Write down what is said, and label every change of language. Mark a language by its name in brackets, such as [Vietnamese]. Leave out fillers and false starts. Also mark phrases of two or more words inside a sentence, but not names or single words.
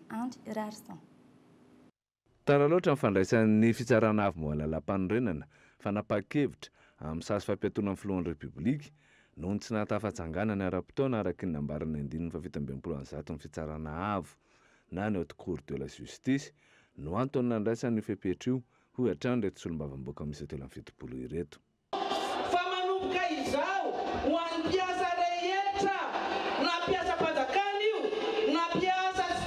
[Malagasy] Andry Rarson. Tara loatra ny fandraisan'ny fitsarana avy moa lalampanorenana fa napakevitra amin'ny sasy fampiatoana amin'ny filohan'ny Repoblika noho ny tsy nahatafatsanganana ny ara-potoana araky ny nambarany andininy fa 17% ny fitsarana avo na ny [French] haute cour de la justice [Malagasy] no antony nandraisan'ny fepetra io hoy hatrany reto solombavambahoaka misy 770 ireto. Fa manomboka izao ho an'ny mpiasa rehetra na mpiasa-panjakana io na mpiasa